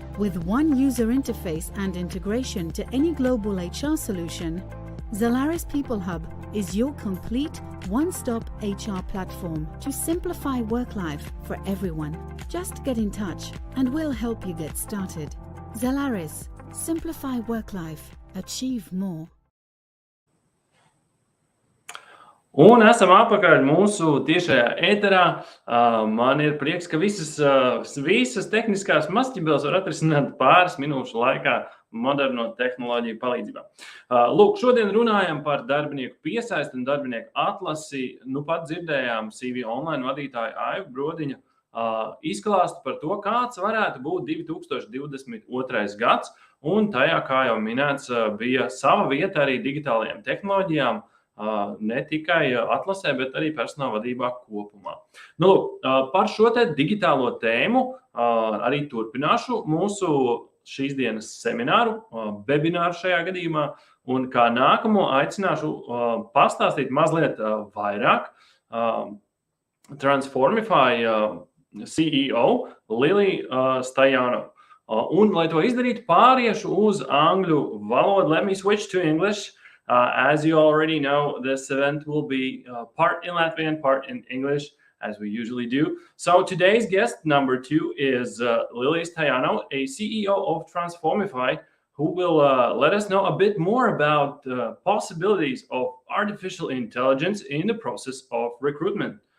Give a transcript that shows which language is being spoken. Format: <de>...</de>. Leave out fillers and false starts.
<en>With one user interface and integration to any global HR solution, Zalaris People Hub is your complete one-stop HR platform to simplify work life for everyone. Just get in touch and we'll help you get started. Zalaris, simplify work life, achieve more.</en> <lv>Un esam atpakaļ mūsu tiešajā ēterā. Man ir prieks, ka visas tehniskās mazķibeles var atrisināt pāris minūšu laikā moderno tehnoloģiju palīdzībā. Lūk, šodien runājam par darbinieku piesaisti un darbinieku atlasi. Nu pat dzirdējām CV online vadītāju Aivu Brodiņu izklāstu par to, kāds varētu būt 2022. gads. Un tajā, kā jau minēts, bija sava vieta arī digitālajām tehnoloģijām. Ne tikai atlasē, bet arī personāla vadībā kopumā. Nu, par šo te digitālo tēmu arī turpināšu mūsu šīs dienas semināru, webināru šajā gadījumā, un kā nākamo aicināšu pastāstīt mazliet vairāk Transformify CEO Lili Stajano. Un, lai to izdarītu, pāriešu uz angļu valodu.</lv> <en>Let me switch to English. As you already know, this event will be part in Latvian, part in English, as we usually do. So today's guest number 2 is Lili Stajano, a CEO of Transformify, who will let us know a bit more about the possibilities of artificial intelligence in the process of recruitment.</en>